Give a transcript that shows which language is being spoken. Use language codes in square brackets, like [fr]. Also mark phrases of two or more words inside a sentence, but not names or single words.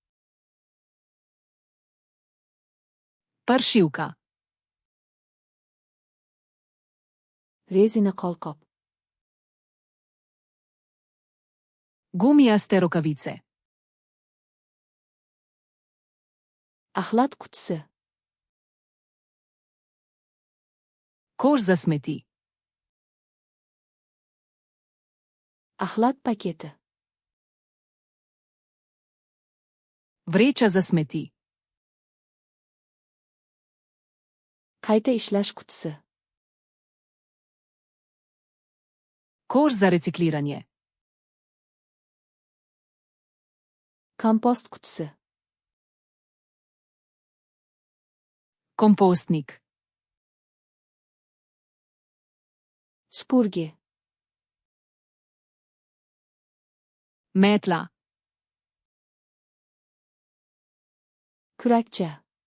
[sl] Pršilka. [uz] Rezina qo'lqop. [sl] Gumijaste rokavice. [uz] Axlat qutisi. [sl] Koš za smeti. [uz] Axlat paketi. [sl] Vreča za smeti. [uz] Qayta ishlash qutisi. [sl] Koš za recikliranje. [uz] Kompost qutisi. [sl] Kompostnik. [uz] Spurgi. [sl] Metla. [uz] Kurakcha.